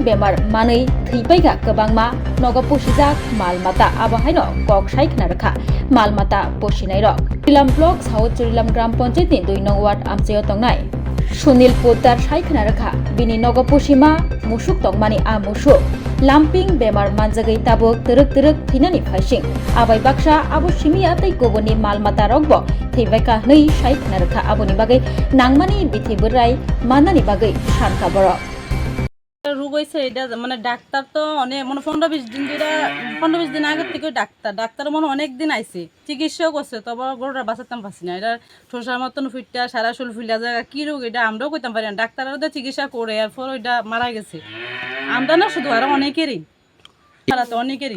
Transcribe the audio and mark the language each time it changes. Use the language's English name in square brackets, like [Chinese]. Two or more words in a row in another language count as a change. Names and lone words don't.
[Kok Borok] bemar manai theipaikha kobangma nogopusijak malmata abahino kok saikna rakha malmata pusinai rok Chorilam block south Chorilam gram panchayat ni 2 nong ward amchayo tongnai Sunil Poddar saikna rakha bini nogopusima musuk tongmani a musuk lamping bemar manjagai tabuk turuk thinani phaising abai baksa abo simia tei koboni malmata rokbo theibaika nei saikna rakha aboni bagai nangmani bithi berai manani bagai sanka borok [Bangla] রোগ হয়েছে এটা মানে ডাক্তার তো অনেক মানে 15-20 দিন আগের থেকে ডাক্তার মনে অনেক দিন আইছে চিকিৎসাও করছে তবে গরুটা বাঁচাতাম পারছি না এটা ঠোসার মতন ফুটটা সারা শরীর ফুলা জায়গা কি রোগ এটা আমরাও কইতাম পারি না ডাক্তাররা তো চিকিৎসা করে এরপর ওইটা মারা গেছে আমরা না শুধু আর অনেকেরই অনেকেরই